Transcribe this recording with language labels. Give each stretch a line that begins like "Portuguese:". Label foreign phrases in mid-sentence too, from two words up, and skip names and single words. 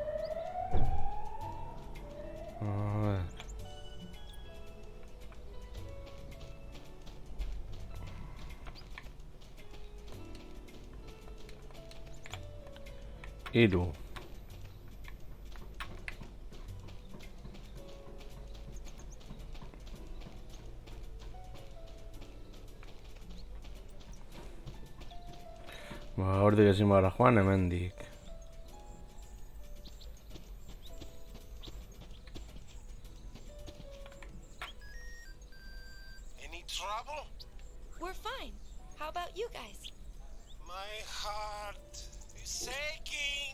Spanish: A ver. Hiru.
Basque: Hortik ezin bara joan, hemendik.
English: Any trouble? We're fine. How about you guys? My heart is aching.